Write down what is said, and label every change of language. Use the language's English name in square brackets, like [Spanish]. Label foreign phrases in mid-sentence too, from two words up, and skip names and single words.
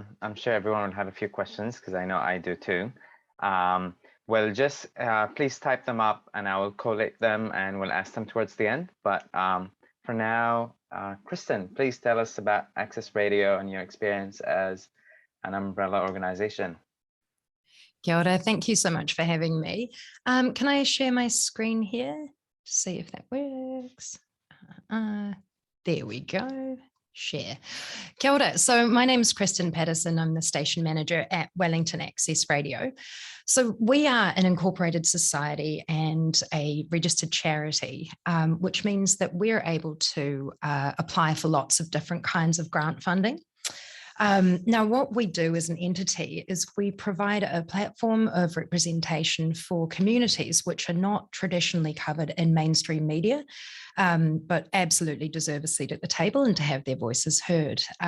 [English] I'm sure everyone will have a few questions because I know I do too. Well, just please type them up and I will collate them and we'll ask them towards the end. But for now, Kristen, please tell us about Access Radio and your experience as an umbrella organization. [Māori] Kia ora, [English] thank you so much for having me. Can I share my screen here to see if that works? There we go. Share. [Māori] Kia ora. [English] So my name is Kristen Patterson. I'm the station manager at Wellington Access Radio. So we are an incorporated society and a registered charity, which means that we're able to apply for lots of different kinds of grant funding. Now, what we do as an entity is we provide a platform of representation for communities which are not traditionally covered in mainstream media, but absolutely deserve a seat at the table and to have their voices heard.